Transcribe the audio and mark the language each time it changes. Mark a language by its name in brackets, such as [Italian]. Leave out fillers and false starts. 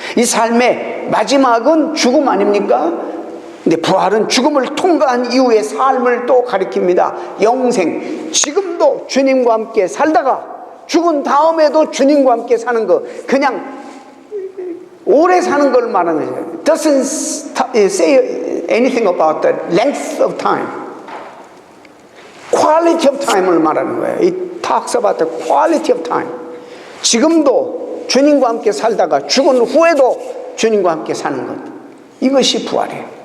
[Korean] 이 삶의 마지막은 죽음 아닙니까? 근데 부활은 죽음을 통과한 이후의 삶을 또 가리킵니다. 영생, 지금도 주님과 함께 살다가 죽은 다음에도 주님과 함께 사는 것, 그냥 오래 사는 걸 말하는 거예요. [English] Doesn't say anything about the length of time. Quality of time [Korean] 을 말하는 거예요. [English] It talks about the quality of time. [Korean] 지금도 주님과 함께 살다가 죽은 후에도 주님과 함께 사는 것, 이것이 부활이에요.